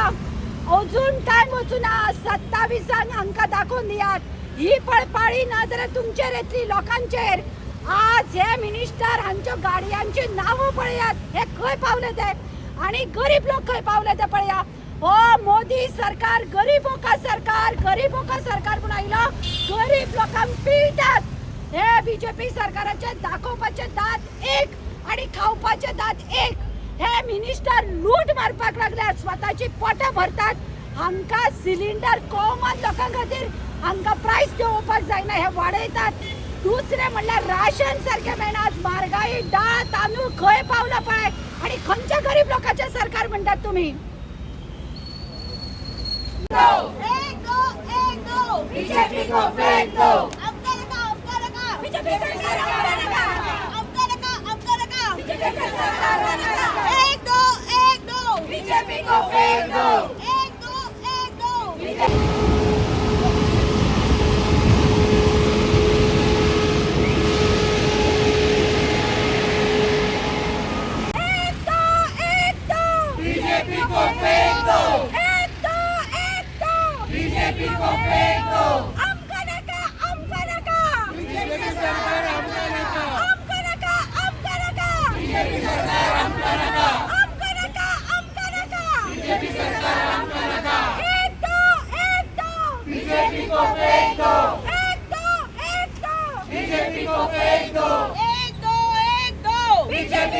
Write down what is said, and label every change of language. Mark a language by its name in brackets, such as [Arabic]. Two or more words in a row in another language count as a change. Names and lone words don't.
[Konkani] अजून टायम वचूना. 27 हांकां दाखोवन दियात. ही पळपाळी ना जाल्यार तुमचेर येतली लोकांचेर. आज हे मिनिस्टर हांच्यो गाडयांची नांवां पळयात. हे खंय पावले ते आणि गरीब लोक खंय पावले ते पळया. हो मोदी सरकार [Hindi] गरीबों का सरकार [Konkani] म्हणून आयलो. गरीब लोकांक पिळटात. हे BJP सरकाराचे दाखोवपाचे दात एक आणि खावपाचे दात एक. हे मिनिस्टर लूट मारपाक लागल्यात. स्वताची पोटां भरतात. हांकां सिलिंडर कॉमन लोकां खातीर हांकां प्रायस देवपाक जायना. हे वाडयतात. दुसरे म्हणल्यार राशन सारखे मेळना. आज म्हारगाई डाळ तांदूळ खंय पावला पळय आणि खंयच्या गरीब लोकांचे सरकार म्हणटात तुम्ही. [Hindi] BJP को फेंक दो. BJP सरकार BJP को फेंक दो. BJP को फेंक दो. BJP को फेंक दो. [Konkani] आमका नका. BJP सरकार आमका नका. BJP सरकार आमका नका. BJP सरकार आमका नका. [Hindi] BJP को फेंक दो. BJP को फेंक दो. एक दो